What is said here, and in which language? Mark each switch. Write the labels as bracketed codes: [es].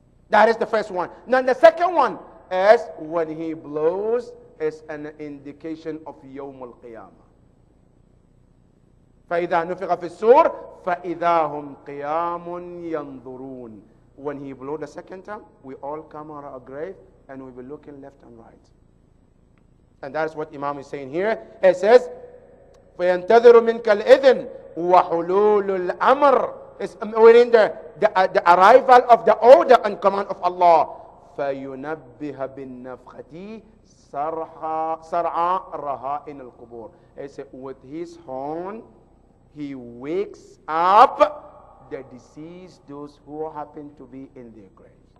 [en] That is the first one. Now the second one is when he blows is an indication of Yawm al-Qiyamah. [ar] فَإِذَا نُفِخَ فِي السُّورِ فَإِذَا هُمْ قِيَامٌ يَنْظُرُونَ. [en] When he blows the second time, we all come out of our grave and we will be looking left and right. And that is what Imam is saying here. He says, [ar] فَيَنْتَظِرُ مِنْكَ الْإِذْنِ وَحُلُولُ الْأَمْرِ. [en] Is within the arrival of the order and command of Allah. [ar] فَيُنَبِّهَ بِالنَّفْخَةِ سَرْعَ رَهَائِنَ الْقُبُورِ. [en] He said, with his horn, he wakes up the deceased, those who happen to be in their graves.